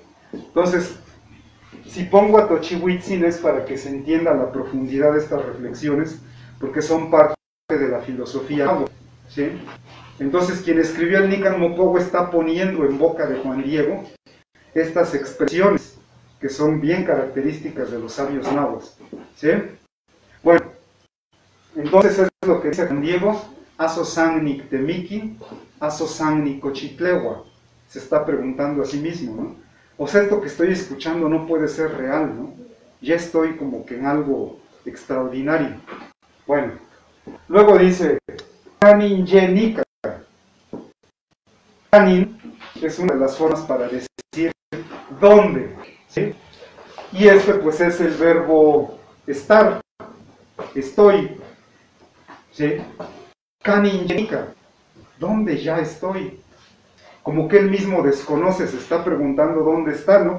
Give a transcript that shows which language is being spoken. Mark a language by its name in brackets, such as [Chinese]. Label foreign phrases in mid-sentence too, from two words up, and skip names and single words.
[Spanish] Entonces, si pongo a Tochihuitzin es para que se entienda la profundidad de estas reflexiones, porque son parte de la filosofía náhuatl, ¿sí? Entonces, quien escribió el Nican Mopohua está poniendo en boca de Juan Diego estas expresiones que son bien características de los sabios náhuatl, ¿sí? Bueno, entonces es lo que dice Juan Diego. [Nahuatl languages] Aso san nictemiki, aso san nicochitlewa. [Spanish] Se está preguntando a sí mismo, ¿no? O sea, esto que estoy escuchando no puede ser real, ¿no? Ya estoy como que en algo extraordinario. Bueno, luego dice, [Nahuatl languages] Kanin yenika. [Spanish] Kanin es una de las formas para decir dónde, ¿sí? Y este pues es el verbo estar, estoy, ¿sí? [Nahuatl languages] Kanin yenika, [Spanish] ¿dónde ya estoy? Como que él mismo desconoce, se está preguntando dónde está, ¿no?